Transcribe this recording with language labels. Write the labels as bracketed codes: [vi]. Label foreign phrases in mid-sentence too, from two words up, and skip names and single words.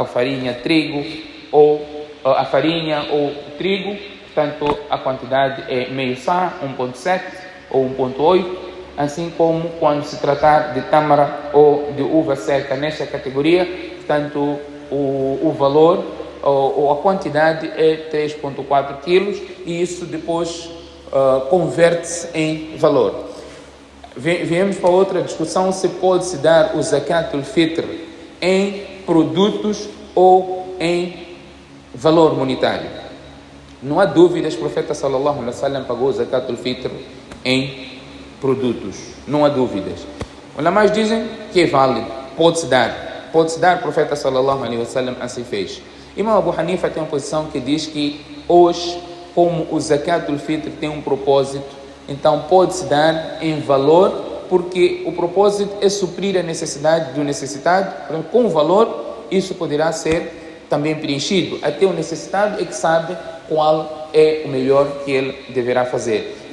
[pt] farinha, trigo, ou a farinha ou trigo, portanto, a quantidade é meio sá, 1,7 ou 1,8, assim como quando se tratar de tâmara ou de uva seca nesta categoria, portanto, o valor ou a quantidade é 3,4 quilos e isso depois converte-se em valor. Viemos para outra discussão, se pode-se dar o [ar] زكاة الفطر [pt] em produtos ou em valor monetário. Não há dúvidas, o profeta [ar] صلى الله عليه وسلم [pt] pagou o [ar] زكاة الفطر [pt] em produtos. Não há dúvidas. Os ulama's dizem que é válido, pode-se dar. Pode-se dar, o profeta [ar] صلى الله عليه وسلم [pt] assim fez. Imam Abu Hanifa tem uma posição que diz que hoje, como o [ar] زكاة الفطر [pt] tem um propósito, então pode-se dar em valor, porque o propósito é suprir a necessidade do necessitado. Com o valor, isso poderá ser também preenchido. Até o necessitado é que sabe qual é o melhor que ele deverá fazer.